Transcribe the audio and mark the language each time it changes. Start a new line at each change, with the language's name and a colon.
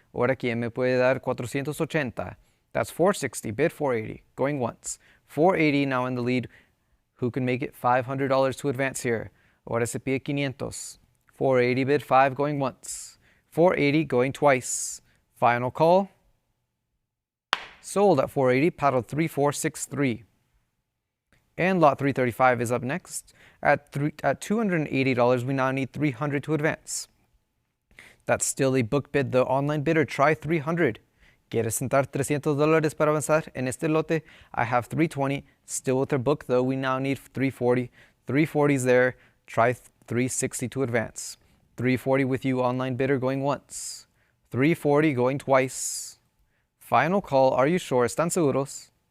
Spanish: Ahora quién me puede dar 480.
English: That's 460. Bid 480 going once. 480 now in the lead. Who can make it $500 to advance here?
Spanish: Ahora se pide 500.
English: 480 bid 5 going once. 480 going twice. Final call. Sold at 480, paddle 3463. And lot 335 is up next. At $280, we now need 300 to advance. That's still a book bid, the online bidder. Try 300.
Spanish: ¿Quieres sentar $300 para avanzar? En este lote,
English: I have 320. Still with their book, though, we now need 340. 340 is there. Try 360 to advance. 340 with you, online bidder, going once. 340 going twice. Final call. Are you sure?
Spanish: ¿Están seguros?